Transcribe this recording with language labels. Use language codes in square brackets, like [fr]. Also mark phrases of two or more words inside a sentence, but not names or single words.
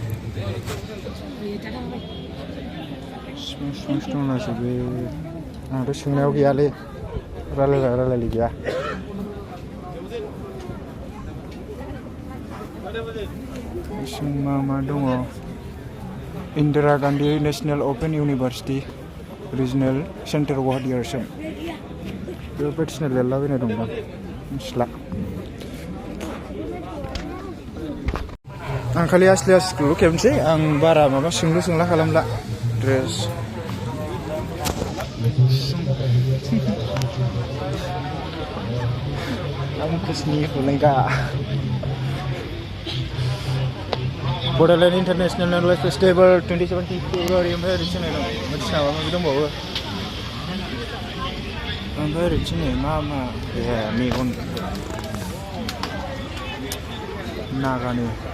[brx] दंलाजोबो आंथ' सोंनायाव गैयालै रायलायलि गैया मा दङ Indira Gandhi National Open University Regional Center Guwahati Assam बेबायदिनो लिरलाबायनाय दंदां मिथिला आं खालि आसलिया स्कुलाव खेबनोसै आं बारा माबा सोंला खालामला ड्रेस आं कुसनि हुलेंगा Bodoland International Knowledge Festival 2017 February ओमफ्राय ओरै थिनाय दं बायदिसिना माबा दंबावो ओमफ्राय ओरै थिनाय मा ए मेगन नागानि